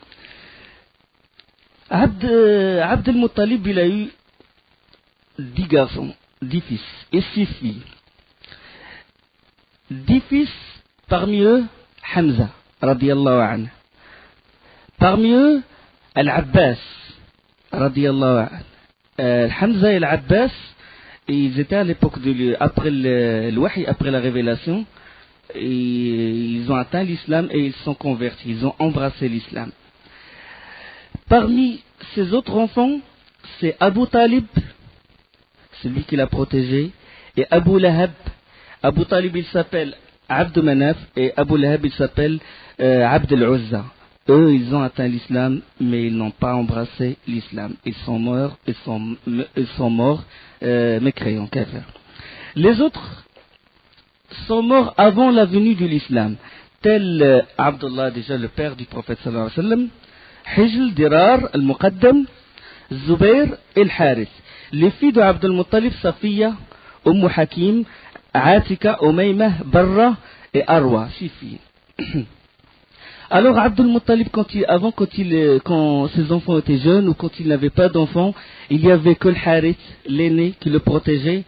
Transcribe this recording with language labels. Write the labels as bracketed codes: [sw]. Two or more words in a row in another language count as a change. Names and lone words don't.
[fr] Abdel Muttalib, il a eu 10 garçons, 10 fils et 6 filles. 10 fils, parmi eux, Hamza, [ar] رضي الله عنه. [fr] Parmi eux, Al-Abbas, [ar] رضي الله عنه. [fr] Hamza et Al-Abbas, ils étaient à l'époque après le wahi, après la révélation, et ils ont atteint l'islam et ils sont convertis, ils ont embrassé l'islam. Parmi ses autres enfants, c'est Abu Talib, celui qui l'a protégé, et Abu Lahab. Abu Talib, il s'appelle Abd Manaf, et Abu Lahab, il s'appelle Abd al-Uzza. Eux, ils ont atteint l'islam, mais ils n'ont pas embrassé l'islam. Ils sont morts, mécréants, kafir. Les autres sont morts avant la venue de l'islam, tel Abdullah, déjà le père du prophète [ar] صلى الله عليه وسلم, [fr] Hijl, Dirar, Al-Muqaddam, Zubair et Al-Harith. Les filles de Abdel Muttalib, Safiya, Hakim, Atika, Umaymah, Barra et Arwa, 6 filles. Alors Abdel Muttalib, quand ses enfants étaient jeunes ou quand il n'avait pas d'enfants, il y avait que le Harith, l'aîné, qui le protégeait.